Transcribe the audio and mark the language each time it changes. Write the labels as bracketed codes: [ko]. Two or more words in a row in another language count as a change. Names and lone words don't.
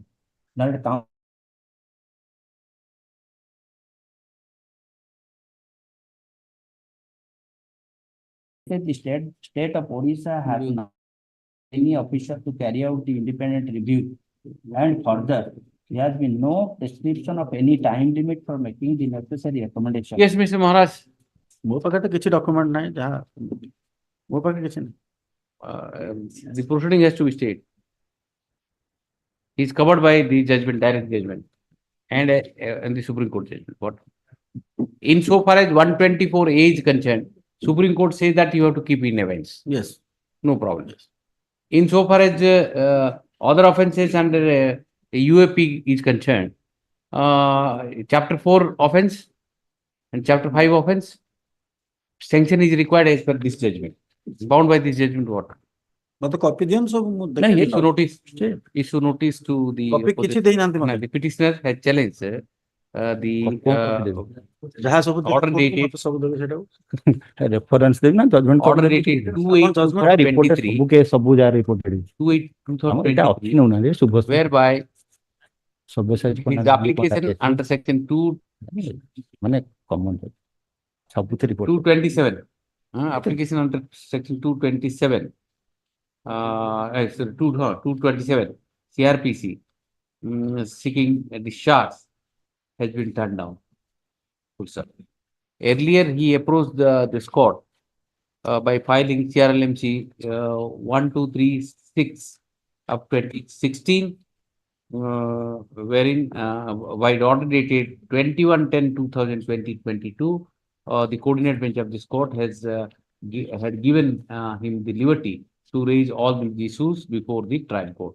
[en] Not the the state of Orissa has not any officer to carry out the independent review, and further there has been no prescription of any time limit for making the necessary recommendation. Yes, Mr. Maharaj. [or] ମୋ ପାଖେ ତ କିଛି ଡକ୍ୟୁମେଣ୍ଟ ନାହିଁ ଯାହା ମୋ ପାଖେ କିଛି ନାହିଁ. [en] The proceeding has to be stayed. He is covered by the judgment, direct judgment, and the Supreme Court judgment. What? Insofar as 124A is concerned, Supreme Court says that you have to keep in abeyance. Yes. No problem. Insofar as other offences under UAP is concerned, chapter 4 offence and chapter 5 offence, sanction is required as per this judgment. Bound by this judgment, what? [or] ମତେ କପି ଦିଅନ୍ତୁ ସବୁ ମୁଁ [en] No, issue notice to the [or] କପି କିଛି ଦେଇନାହାନ୍ତି ମତେ. [en] the petitioner has challenged the [or] ଯାହା ସବୁ [en] order dated [or] ମତେ ସବୁ ଦେବେ ସେଇଟାକୁ. Reference ଦେବି ନା judgment [en] order dated 2/8/2023 [or] ସବୁ କେସ୍ ସବୁ ଯାହା ରିପୋର୍ଟେଡ୍ [en] 2/8/2023 [or] ନଉନାହାନ୍ତି ଶୁଭ [en] whereby ସବ୍ୟସାଚୀ his application under section 2 [or] ମାନେ କମନ ସବୁଥିରେ ରିପୋର୍ଟ [en] 227 application under section 227 sorry, 227 CRPC seeking a discharge has been turned down. Earlier he approached this court by filing CRLMC 1236 of 2016 wherein by the order dated 21/10/2022 the coordinate bench of this court had given him the liberty to raise all the issues before the trial court.